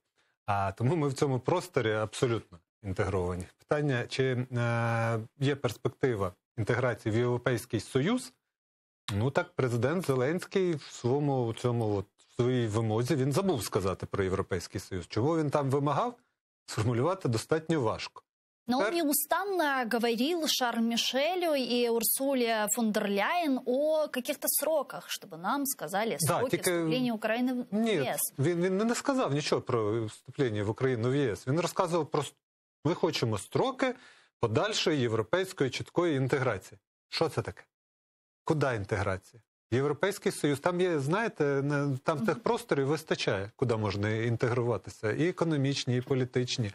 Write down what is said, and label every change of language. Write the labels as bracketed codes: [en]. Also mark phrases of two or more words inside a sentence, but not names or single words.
[uk] Тому ми в цьому просторі абсолютно інтегровані. Питання, чи є перспектива інтеграції в Європейський Союз, ну так президент Зеленський в своїй вимозі, він забув сказати про Європейський Союз. Чого він там вимагав, сформулювати достатньо важко. [ru] Но он неустанно говорил Шарлю Мишелю и Урсуле фон дер Ляйен о каких-то сроках, чтобы нам сказали сроки вступления Украины в ЄС. [uk] Він не сказав нічого про вступлення в Україну в ЄС. Він розказував про ми хочемо строки подальшої європейської чіткої інтеграції. Що це таке? Куди інтеграція? Європейський Союз, там є, знаєте, там тих просторів вистачає, куди можна інтегруватися, і економічні, і політичні.